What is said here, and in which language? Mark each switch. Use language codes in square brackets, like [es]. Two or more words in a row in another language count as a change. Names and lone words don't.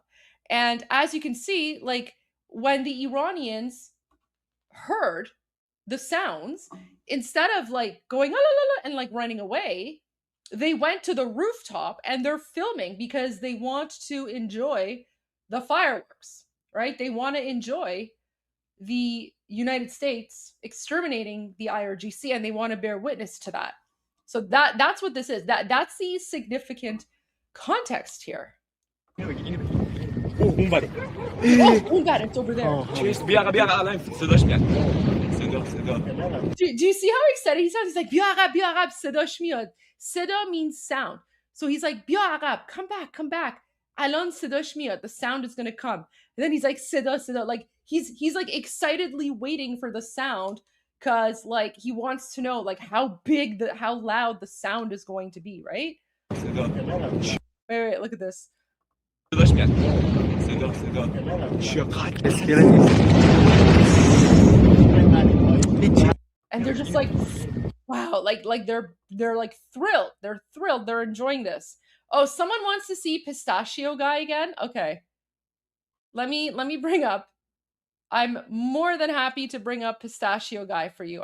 [en] And as you can see, when the Iranians heard the sounds, instead of going la, la, la, and running away, they went to the rooftop and they're filming because they want to enjoy the fireworks, right? They want to enjoy the United States exterminating the IRGC, and they want to bear witness to that. So that's what this is. That's the significant context here. [fa] اون بره. اون بره. [en] It's over there. [fa] بیا الان صداش میاد. صدا. [en] Do you see how excited he sounds? He's like [fa] بیا عقب صداش میاد. [en] Seda means sound. So he's like [fa] بیا عقب, [en] come back. [fa] الان صداش میاد. [en] The sound is going to come. And then he's like صدا. Like he's like excitedly waiting for the sound, cuz he wants to know how loud the sound is going to be, right? Wait, look at this. [fa] صداش میاد. صدا. چقدر [en] and they're just like, wow, they're like thrilled. They're thrilled. They're enjoying this. Oh, someone wants to see Pistachio Guy again? Okay. Let me bring up. I'm more than happy to bring up Pistachio Guy for you.